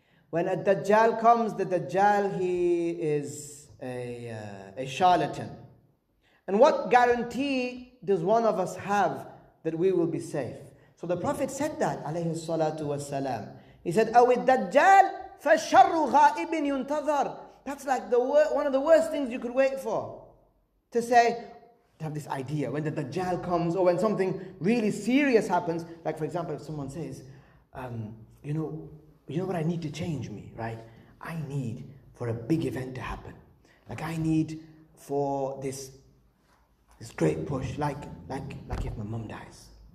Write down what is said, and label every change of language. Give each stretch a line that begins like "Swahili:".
English: When a Dajjal comes, the Dajjal, he is a charlatan. And what guarantee does one of us have that we will be safe? So the Prophet said that, alayhi salatu wassalam. He said,
Arabic: أَوِ الدَّجَّالِ فَالشَّرُّ غَائِبٍ يُنْتَظَرُ.
English: That's like one of the worst things you could wait for. To have this idea, when the Dajjal comes, or when something really serious happens, like for example, if someone says, you know what, I need to change me, right? I need for a big event to happen. Like I need for this great push, like if my mum dies.